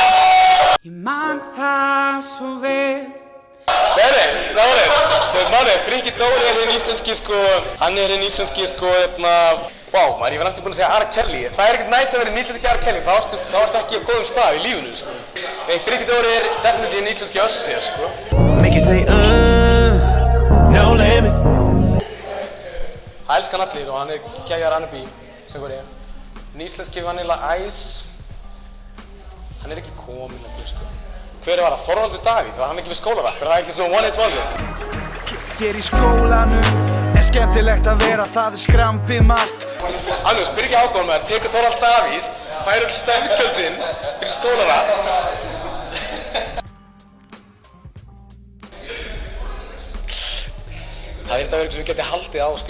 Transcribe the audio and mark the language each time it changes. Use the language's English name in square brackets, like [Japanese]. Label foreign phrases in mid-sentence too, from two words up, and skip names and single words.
[Icelandic] Ég man það svo vel. Máli, Friki Dór er hinn íslenski, sko, hann er hinn íslenski, sko, wow, maður, ég var næstum búinn að segja R. Kelly. Það er ekkert næst að vera hinn íslenski R. Kelly, þá ertu ekki á góðum stað í lífinu, sko. Nei, Friki Dór er definitív hinn íslenski Usher, sko. [English] Make it say, no limit. [Icelandic] Það elskar hann allir og hann er geggjaður R&B, söngvari. Hinn íslenski Vanilla Ice, hann er ekki kominn, heldur, sko. Hver var það? Þorvaldur Davíð? Var hann ekki við skólarapp? Er það ekki svona [English] one hit wonder? [Icelandic] Hér í skólanum er skemmtilegt að vera, það er skrampið margt. Annars, Birgi Hákon maður, tekur Þorvald Davíð, fær öll stefngjöldin fyrir skólarapp. Það þyrfti að vera eitthvað sem ég geti haldið á, sko.